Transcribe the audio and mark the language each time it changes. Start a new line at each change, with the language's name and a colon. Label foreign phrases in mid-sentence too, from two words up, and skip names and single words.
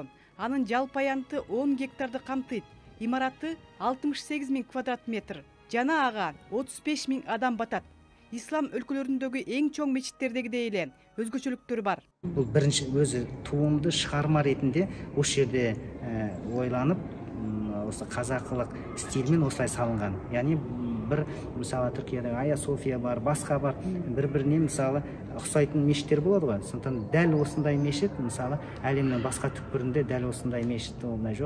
Kyrgyz: Анын жалпы аянты 10 гектарды камтыйт. Имараты 68 000 квадрат метр. Жана ага 35 000 адам батат. Ислам өлкөлөрүндөгү эң чоң мечиттердегидей эле өзгөчөлүктөрү бар. Бул биринчи өзү туумду
Kazakh: шығарма ретинде
Kyrgyz: ошол жерде
Kazakh: ойланып, осы қазақылық стильмен осылай салынған. Яғни бір мысалы Түркияда Ая София бар, басқа бар, бір-біріне мысалы ұқсайтын мешіттер болады ғой. Сондықтан дәл осындай мешіт мысалы әлемнің басқа түкпірінде дәл осындай мешіт ондай жоқ.